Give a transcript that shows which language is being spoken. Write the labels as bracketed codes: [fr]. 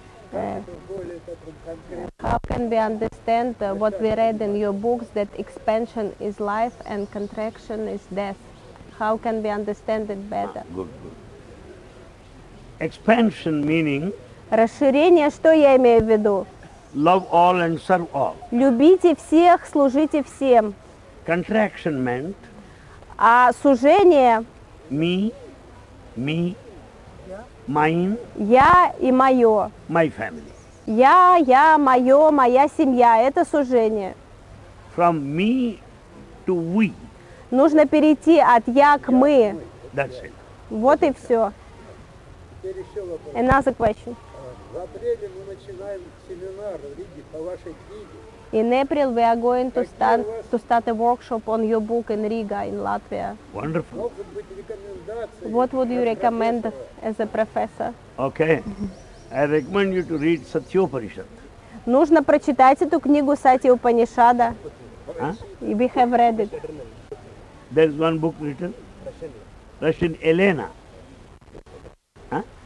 [ru] Как это более таком конкретном? [en] How can we understand what we read in your books, that expansion is life and contraction is death? How can we understand it better? Good, good. Expansion meaning [ru] Расширение, что я имею в виду? [en] love all and serve all. [ru] Любите всех, служите всем. [en] Contraction meant [ru] А сужение [en] me, mine, [ru] я и мое. [en] my family. [ru] Я, мое, моя семья. Это сужение. [en] From me to we. [ru] Нужно перейти от я к мы. [en] That's it. [ru] Вот и все. Теперь еще вопрос. [en] Another question. [ru] В апреле мы начинаем семинар в Риге по вашей книге. [en] In April we are going to start a workshop on your book in Riga, in Latvia. Wonderful. [ru] Могут быть рекомендации? [en] What would you [ru] как [en] recommend [ru] профессора? [en] as a professor? Okay. I recommend you to read Satyoparishad. [ru] Нужно прочитать эту книгу Сати Упанишада. Huh? [en] We have read it. There is one book written, Russian Elena. Huh?